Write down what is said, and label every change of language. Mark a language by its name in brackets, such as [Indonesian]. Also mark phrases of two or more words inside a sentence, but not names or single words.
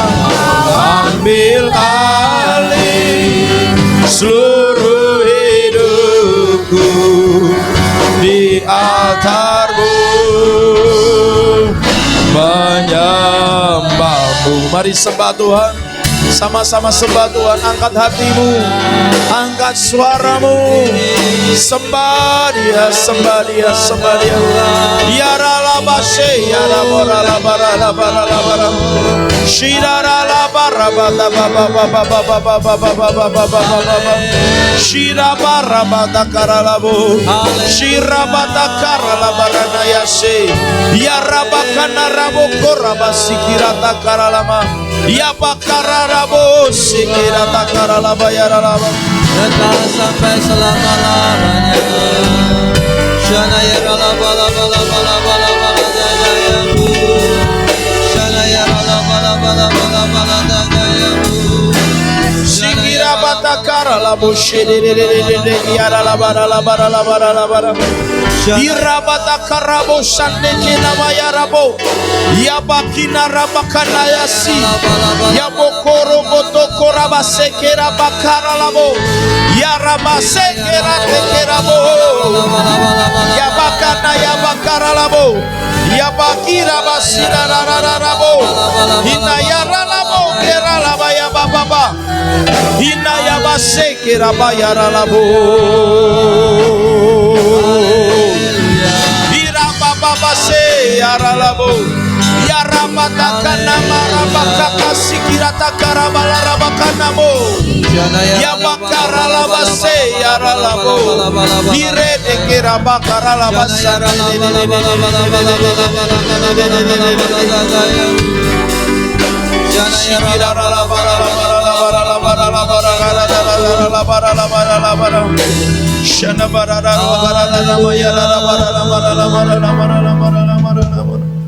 [Indonesian] Ambil alih seluruh hidupku di altar-Mu menyembah-Mu. Mari sembah Tuhan, sama-sama sembah Tuhan. Angkat hatimu, angkat suaramu, sembah Dia, sembah Dia, sembah Dia. Ya Rala la base ya la bara la bara la bara la bara. Shira la bara ba ba ba ba ba ba ba ba ba ba ba ba ba. Shira bara ba da kara la bo. Shira ba da kara la bara na ya se. Ya rabakana rabo koraba sikira ta kara lama. Ya bakara rabo sikira ta kara la ba ya la ba. Kekal sampai selama-lamanya. Shana ya la bala bala bala bala bala dayamu. Shana ya la bala bala bala bala dayamu. Sikira batakara la boshede de yara la bara la bara la bara la bara. Ira batakara bo sande kina mayara bo. Ya bakina rabakana yasi. Ya bokoro botoko rabasekera bakara la bo. Ya rabasekera tekera bo. Ya bakana ya bakara la bo. Ya bakira basira la bo. Ina yara la bo kera la ba ya baba. Ina ya basekera ba yara la bo. Baba se aralabo ya rabatakana marabakaka sikirata karabala rabakanamo ya bakaralaba se aralabo dire de kerabakaralaba sana Shana barara barara nama ya barara barara barara.